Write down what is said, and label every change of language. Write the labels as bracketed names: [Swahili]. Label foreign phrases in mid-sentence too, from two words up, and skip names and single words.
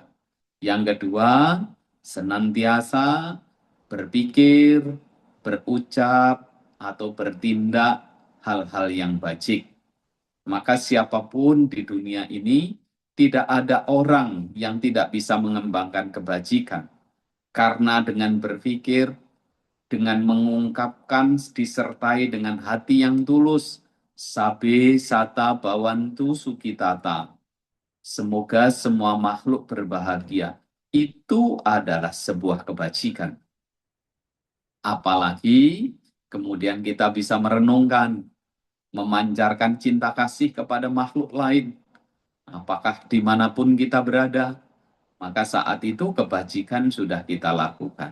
[Indonesian] Yang kedua, senantiasa berpikir, berucap, atau bertindak hal-hal yang baik. Maka siapapun di dunia ini, tidak ada orang yang tidak bisa mengembangkan kebajikan. Karena dengan berpikir, dengan mengungkapkan disertai dengan hati yang tulus, [Pali] sabe sata bawantu sukitata. [Indonesian] Semoga semua makhluk berbahagia. Itu adalah sebuah kebajikan. Apalagi kemudian kita bisa merenungkan, memancarkan cinta kasih kepada makhluk lain. Apakah dimanapun kita berada, maka saat itu kebajikan sudah kita lakukan.